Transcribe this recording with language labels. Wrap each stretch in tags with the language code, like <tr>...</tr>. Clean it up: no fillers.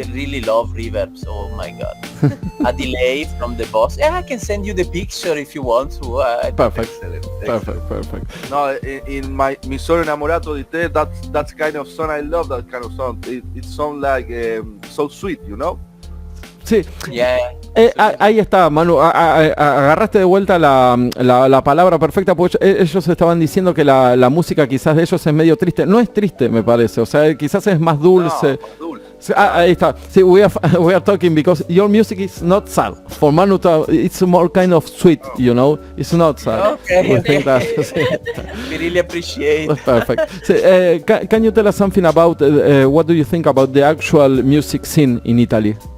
<en>I really love reverbs. Oh my god. A delay from the boss. Yeah, I can send you the picture if you want to. Perfect. Excellent. Perfect. No, in Mi sono innamorato di te, that's kind of song. I love that kind of song. It sounds like so sweet, you know?</en> <es>Sí.</es> <en>Yeah.</en> <es>Ahí está, Manu, agarraste de vuelta la palabra perfecta, porque ellos estaban diciendo que la música quizás de ellos es medio triste. No es triste, me parece, o sea, quizás es más dulce. No, más dulce. Ahí está.</es> <en>Sí, we are talking because your music is not sad. For Manu, it's more kind of sweet, you know. It's not sad. Okay. We think that, We really appreciate. Perfect. So, can you tell us something about what do you think about the actual music scene in Italy?</en>